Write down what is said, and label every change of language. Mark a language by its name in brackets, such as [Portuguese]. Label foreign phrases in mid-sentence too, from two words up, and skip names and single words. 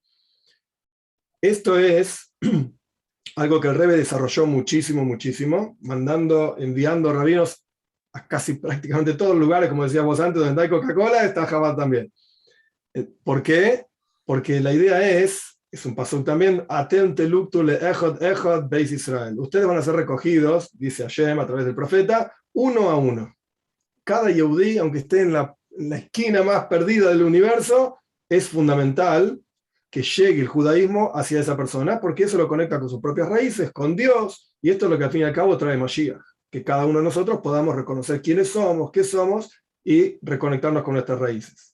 [Spanish] Esto es algo que el Rebbe desarrolló muchísimo, muchísimo, enviando rabinos a casi prácticamente todos los lugares, como decías vos antes, donde hay Coca-Cola, está Chabad también. ¿Por qué? Porque la idea es un paso también, [Hebrew] אתם תלקטו לאחד אחד בית ישראל. [Spanish] Ustedes van a ser recogidos, dice Hashem a través del profeta, uno a uno. Cada Yehudí, aunque esté en la esquina más perdida del universo, es fundamental que llegue el judaísmo hacia esa persona, porque eso lo conecta con sus propias raíces, con Dios, y esto es lo que al fin y al cabo trae Mashiach, que cada uno de nosotros podamos reconocer quiénes somos, qué somos, y reconectarnos con nuestras raíces.